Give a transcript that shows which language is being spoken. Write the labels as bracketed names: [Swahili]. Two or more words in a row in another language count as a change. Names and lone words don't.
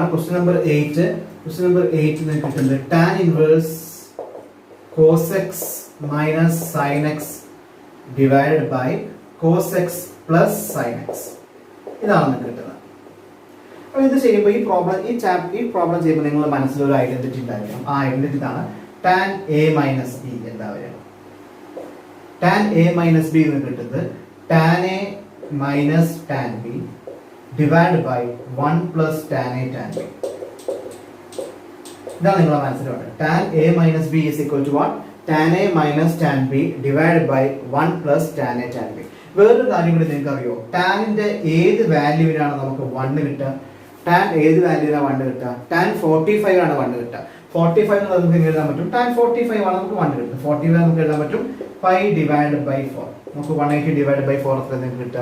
[English] question number 8. question number 8 [Malayalam] നിങ്ങൾക്ക് കിട്ടുന്നത് [English] tan ഇൻവേഴ്സ് cos x minus sin x divided by cos x plus sin x. [Malayalam] ഇതാണ് നിങ്ങൾക്ക് കിട്ടുന്നത്. അപ്പോൾ ഇത് ചെയ്യുമ്പോൾ ഈ പ്രോബ്ലം ചെയ്യുമ്പോൾ നിങ്ങളുടെ മനസ്സിൽ ഒരു ഐഡന്റിറ്റി ഉണ്ടായിരിക്കണം. ആ ഐഡന്റിറ്റി ഇതാണ് [English] tan a minus b. [Malayalam] എന്താ പറയുക? [English] tan a minus b [Malayalam] എന്ന് കിട്ടുന്നത് [English] tan a minus tan b divided by 1 plus tan a tan b. [Malayalam] ഇതാണ് നിങ്ങളുടെ മനസ്സിലുണ്ട്. [English] tan a minus b is equal to what? tan a minus tan b divided by 1 plus tan a tan b. [Malayalam] വേറൊരു കാര്യം കൂടി നിങ്ങൾക്ക് അറിയോ? ടാനിന്റെ ഏത് വാല്യൂവിനാണ് നമുക്ക് 1 കിട്ടുക? ടാൻ ഏത് വാല്യൂവിനാണ് 1 കിട്ടുക? ടാൻ 45 ആണ് 1 കിട്ടുക. 45 എന്നുള്ളത് നമുക്ക് എഴുതാൻ പറ്റും. ടാൻ 45 ആണ് നമുക്ക് 1 കിട്ടുക. 45 നമുക്ക് എഴുതാൻ പറ്റും [English] 5 divided by 4. [Malayalam] നമുക്ക് [English] 180 divided by 4 [Malayalam] എത്ര നിങ്ങൾക്ക് കിട്ടുക?